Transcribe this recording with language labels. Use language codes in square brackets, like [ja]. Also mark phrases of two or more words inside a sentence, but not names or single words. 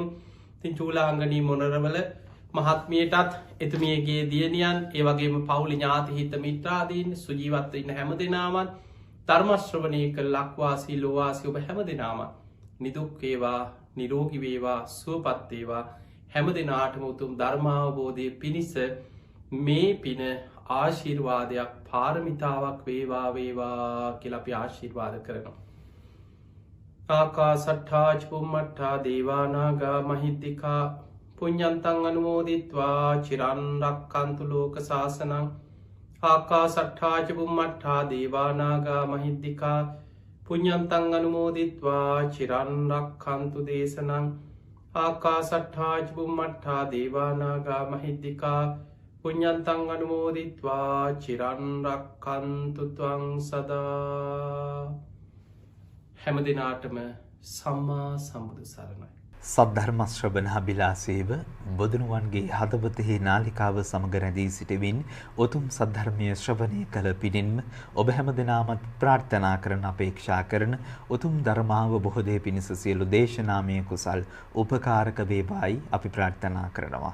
[si] තින් චූලාංගනී මොනරවල මහත්මියටත් එතුමියගේ දියණියන් ඒවගේම පවුලි ඥාති හිත මිත්‍රාදීන් සුජීවත්ව ඉන්න හැම දෙනාමත් ධර්මශ්‍රවණය කළ ලක්වාසී ලෝවාසි ඔබ හැම දෙනාමත් නිදුක්වේවා නිරෝගිවේවා සුවපත්තේවා හැම දෙනාටම උතුම් ධර්මාවබෝධය පිණිස මේ පින ආශිර්වාදයක් පාරමිතාවක් වේවා වේවා කියලපි ආශිර්වාද කරනවා. [pi] ආකාසට්ඨා ච බුම්මට්ඨා දේවා නාග මහිද්దికා පුඤ්ඤන්තං අනුමෝදිත්වා චිරන් රක්ඛන්තු ලෝක සාසනං ආකාසට්ඨා ච බුම්මට්ඨා දේවා නාග මහිද්దికා පුඤ්ඤන්තං අනුමෝදිත්වා චිරන් රක්ඛන්තු දේශනං ආකාසට්ඨා ච බුම්මට්ඨා දේවා නාග මහිද්దికා පුඤ්ඤන්තං අනුමෝදිත්වා චිරන් රක්ඛන්තු ත්වං සදා. [si] හැම දිනාටම සම්මා සම්බුදු සරණයි. සද්ධර්ම ශ්‍රවණාබිලාසීව බුදුනුවන්ගේ හදවතෙහි නාලිකාව සමග රැඳී සිටමින් උතුම් සද්ධර්මයේ ශ්‍රවණය කළ පිණින්ම ඔබ හැම දිනමත් ප්‍රාර්ථනා කරන අපේක්ෂා කරන උතුම් ධර්මාව බොහෝ දේ පිණිස සියලු දේශනාමය කුසල් උපකාරක වේවායි අපි ප්‍රාර්ථනා කරනවා.